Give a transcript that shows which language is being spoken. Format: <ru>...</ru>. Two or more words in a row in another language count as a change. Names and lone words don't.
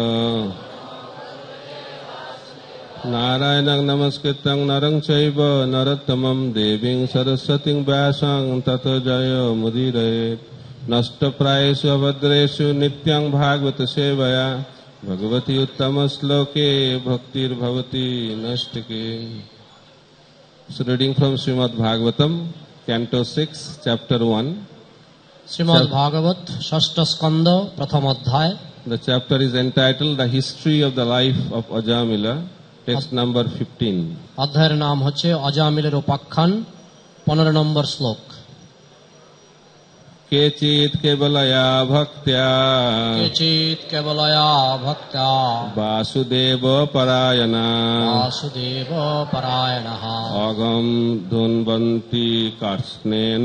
<sa>नारायणं नमस्कृतं नरं चैव नरोत्तमं देवीं सरस्वतीं व्यासं ततो जयमुदीरयेत् नष्टप्रायेषु अभद्रेषु नित्यं भागवत सेवया भगवती उत्तम श्लोके भक्तिर्भवति नष्टके.</sa> <en>So reading from Srimad Bhagavatam, Canto 6, Chapter 1.</en> <sa>श्रीमद् भागवत, षष्ठ स्कन्ध, प्रथम अध्याय.</sa> <en>The chapter is entitled The History of the Life of Ajamila, text number 15.</en> <bn>অধ্যায়ের নাম হচ্ছে অজামিলের উপাখ্যান, 15 নম্বর শ্লোক.</bn> <sa>केचित् केवलया भक्त्या केचित् केवलया भक्त्या वासुदेव परायणा वासुदेव परायणः अगं धुन्वन्ति कार्ष्णेन</sa>